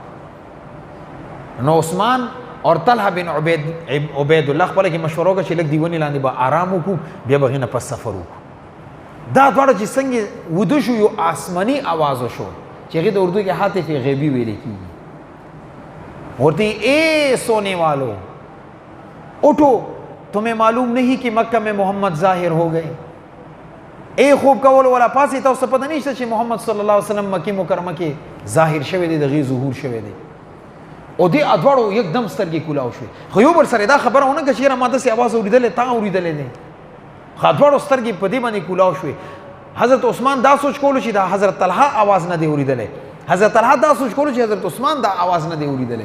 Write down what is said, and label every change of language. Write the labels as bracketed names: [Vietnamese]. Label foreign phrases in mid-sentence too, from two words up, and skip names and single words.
[Pashto] نو عثمان اور طلحه بن عبید الله خپله کې مشوره وکړه چې لږ د ونې لاندې به آرام وکړو، بیا به هغې نه پس سفر وکړو. دا دواړه چې څنګه وده شو، یو آسماني آواز شو چې هغې د اردو کې هاتف غیبي ویلې کېږي. [Urdu] ورته اے سونے والو اٹھو، تمہیں معلوم نہیں کہ مکہ میں محمد ظاہر ہو گئے. [Pashto] اے خوب کول والا پاسې تاسو پته نشته چې محمد [Arabic] صلی الله علیه وسلم [Pashto] مکې مکرمه کې ظاهر شوی دی، د هغې ظهور شوی دی. او دې دواړو یکدم سترګې کولاو شوې. خو یو بل سره دا خبره ونه کړه چې یاره ما داسې اواز اورېدلی، تا اورېدلی دی. خو دواړو سترګې په دې باندې کولاو شوې. حضرت عثمان دا سوچ کولو چې دا حضرت طلحه آواز نه دی اورېدلی، حضرت طلحه دا سوچ کولو چې حضرت عثمان دا آواز نه دی اورېدلی.